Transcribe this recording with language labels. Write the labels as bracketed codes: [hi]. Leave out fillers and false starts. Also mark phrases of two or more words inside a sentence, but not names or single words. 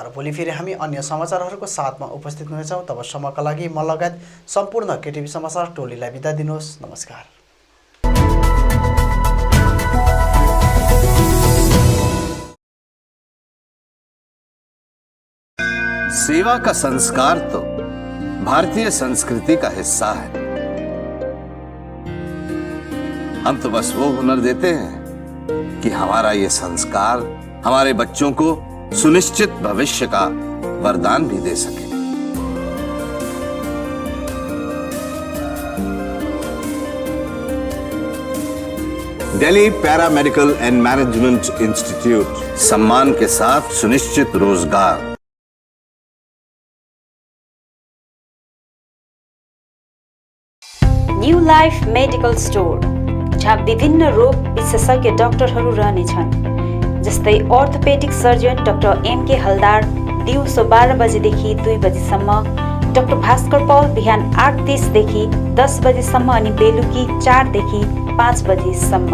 [ne] भोलि फेरि हामी अन्य समाचारहरूको साथमा उपस्थित हुनेछौँ। तबसम्मका लागि म लगायत सम्पूर्ण केटिभी समाचार टोलीलाई बिदा दिनुहोस्। नमस्कार। [hi] सेवा का संस्कार तो भारतीय संस्कृति का हिस्सा है। हम तो बस वो हुनर देते हैं कि हमारा ये संस्कार हमारे बच्चों को सुनिश्चित भविष्य का वरदान भी दे सके। दिल्ली पैरामेडिकल एंड मैनेजमेंट इंस्टीट्यूट, सम्मान के साथ सुनिश्चित रोजगार। [ne] न्यू लाइफ मेडिकल स्टोर, जहाँ विभिन्न रोग विशेषज्ञ डाक्टरहरू रहनेछन्, जस्तै अर्थोपेडिक सर्जन डाक्टर एमके हलदार दिउँसो 12 बजेदेखि 2 बजेसम्म, डाक्टर भास्कर पौल बिहान 8:30देखि 10 बजेसम्म अनि बेलुकी 4देखि 5 बजेसम्म।